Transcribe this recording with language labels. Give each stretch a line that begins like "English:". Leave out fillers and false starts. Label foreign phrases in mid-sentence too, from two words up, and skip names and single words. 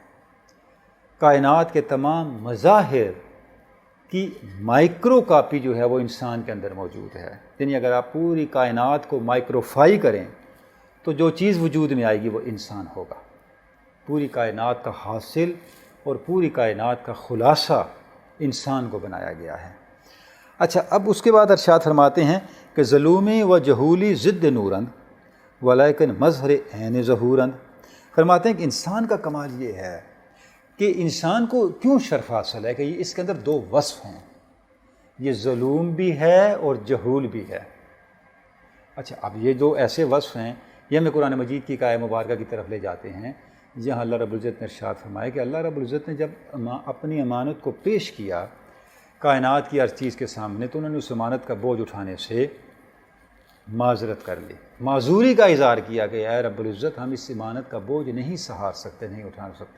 Urdu: کائنات کے تمام مظاہر کی مائکرو کاپی جو ہے وہ انسان کے اندر موجود ہے، یعنی اگر آپ پوری کائنات کو مائکروفائی کریں تو جو چیز وجود میں آئے گی وہ انسان ہوگا۔ پوری کائنات کا حاصل اور پوری کائنات کا خلاصہ انسان کو بنایا گیا ہے۔ اچھا، اب اس کے بعد ارشاد فرماتے ہیں کہ
Persian: ظلومی و جہولی ضد نورند ولیکن مظہر عین ظہورند۔
Urdu: فرماتے ہیں کہ انسان کا کمال یہ ہے کہ انسان کو کیوں شرف حاصل ہے کہ اس کے اندر دو وصف ہیں، یہ ظلوم بھی ہے اور جہول بھی ہے۔ اچھا، اب یہ دو ایسے وصف ہیں، یہ ہمیں قرآن مجید کی آیہ مبارکہ کی طرف لے جاتے ہیں، جہاں اللہ رب العزت نے ارشاد فرمایا کہ اللہ رب العزت نے جب اپنی امانت کو پیش کیا کائنات کی ہر چیز کے سامنے، تو انہوں نے اس امانت کا بوجھ اٹھانے سے معذرت کر لی، معذوری کا اظہار کیا کہ اے رب العزت ہم اس امانت کا بوجھ نہیں سہار سکتے، نہیں اٹھا سکتے۔